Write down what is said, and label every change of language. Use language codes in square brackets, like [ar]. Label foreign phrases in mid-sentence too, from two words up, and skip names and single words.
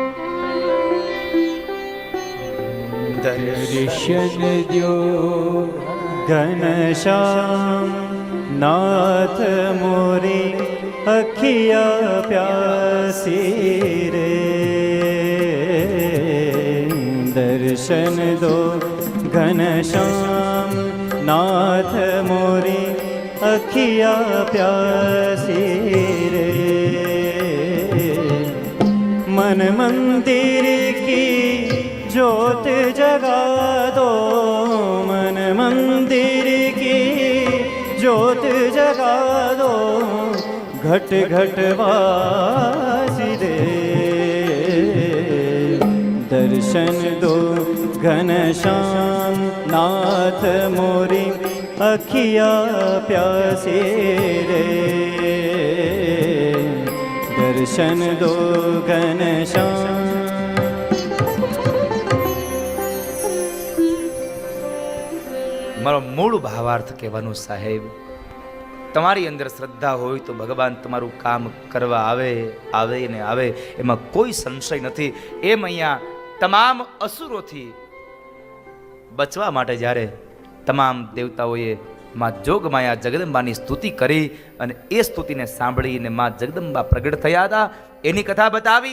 [hi] दर्शन द्यो घनश्याम नाथ मोरी अखिया प्यासी रे. दर्शन दो घनश्याम नाथ मोरी अखिया प्यासी रे. मन मंदिर की ज्योत जगा दो, मन मंदिर की ज्योत जगा दो, घट घट वासी दे. दर्शन दो घनश्याम नाथ मोरी अखिया प्यासे रे. दर्शन दो घनश्याम. [gu] મારો મૂળ ભાવાર્થ કહેવાનું સાહેબ, તમારી અંદર શ્રદ્ધા હોય તો ભગવાન તમારું કામ કરવા આવે ને આવે, એમાં કોઈ સંશય નથી. એમ અહીંયા તમામ અસુરોથી બચવા માટે જ્યારે તમામ દેવતાઓએ માં જોગમાયા જગદંબાની સ્તુતિ કરી અને એ સ્તુતિને સાંભળીને માં જગદંબા પ્રગટ થયા હતા, એની કથા બતાવી.